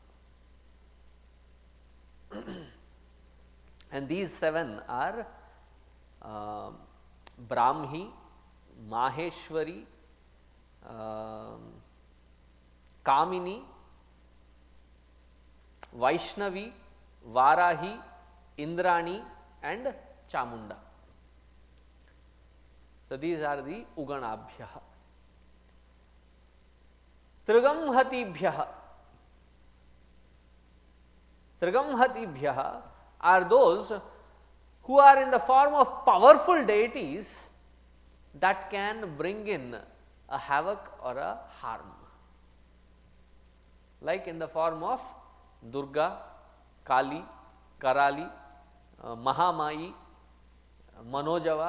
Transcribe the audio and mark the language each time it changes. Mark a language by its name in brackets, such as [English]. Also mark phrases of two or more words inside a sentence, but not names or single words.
[English] And these 7 are Brahmi, Maheshwari, Kamini, Vaishnavi, Varahi, Indrani and Chamunda. So these are the Uganabhyaha. Trigamhatibhyaha. Trigamhatibhyaha are those who are in the form of powerful deities that can bring in a havoc or a harm, like in the form of Durga, Kali, Karali, Mahamayi, Manojava.